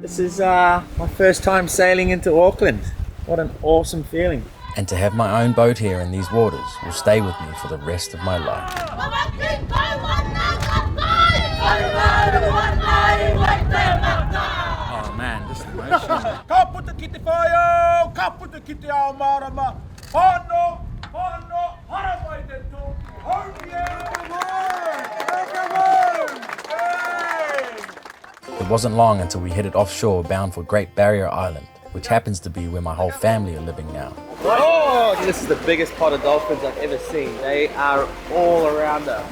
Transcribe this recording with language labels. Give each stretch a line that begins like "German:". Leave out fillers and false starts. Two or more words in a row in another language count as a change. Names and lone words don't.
English: This is my first time sailing into Auckland. What an awesome feeling. And to have my own boat here in these waters will stay with me for the rest of my life. Oh man, this is emotional.
Māori: Ka puta ki te whaiau, ka puta ki te ao marama. Whānau, hara mai te tō.
English: Home, It wasn't long until we headed offshore bound for Great Barrier Island, which happens to be where my whole family are living now. Oh, this is the biggest pot of dolphins I've ever seen. They are all around us.